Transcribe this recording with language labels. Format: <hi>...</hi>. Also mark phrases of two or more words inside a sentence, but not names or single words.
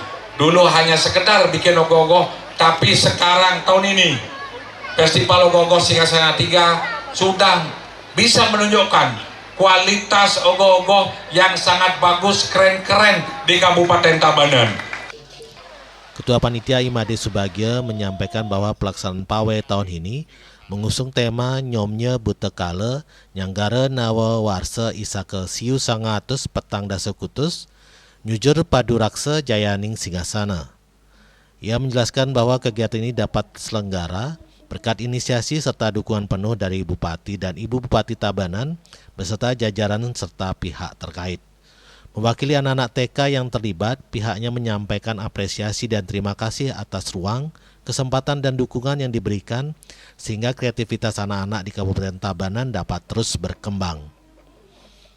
<id>Dulu hanya sekedar bikin ogoh-ogoh, tapi sekarang tahun ini Festival Ogoh-ogoh Singasana 3 sudah bisa menunjukkan kualitas ogoh-ogoh yang sangat bagus, keren-keren di Kabupaten Tabanan. Ketua Panitia Imade Subagya menyampaikan bahwa pelaksanaan pawai tahun ini mengusung tema Nyomnya Butekale Nyanggara Nawa Warsa Isake Siu Sangatus Petang Dasa Kutus Nyujur Padu Raksa Jayaning Singasana. Ia menjelaskan bahwa kegiatan ini dapat selenggara berkat inisiasi serta dukungan penuh dari Bupati dan Ibu Bupati Tabanan beserta jajaran serta pihak terkait. Mewakili anak-anak TK yang terlibat, pihaknya menyampaikan apresiasi dan terima kasih atas ruang, kesempatan dan dukungan yang diberikan sehingga kreativitas anak-anak di Kabupaten Tabanan dapat terus berkembang.</id>